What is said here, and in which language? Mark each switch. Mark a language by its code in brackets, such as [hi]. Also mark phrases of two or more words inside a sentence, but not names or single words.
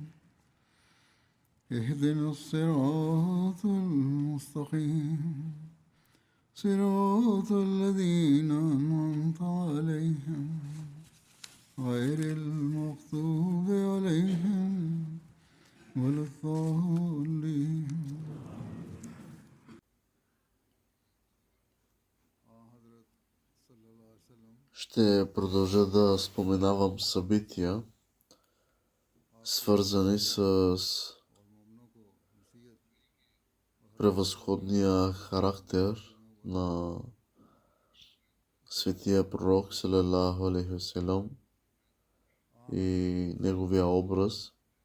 [ar] اهدنا الصراط المستقيم صراط الذين أنعمت عليهم غير المغضوب عليهم ولا الضالين. [bg] Ще продължа да споменавам събития, свързани с превъзходния характер на светия пророк [ar] صلى الله عليه وسلم [bg] и неговия образ.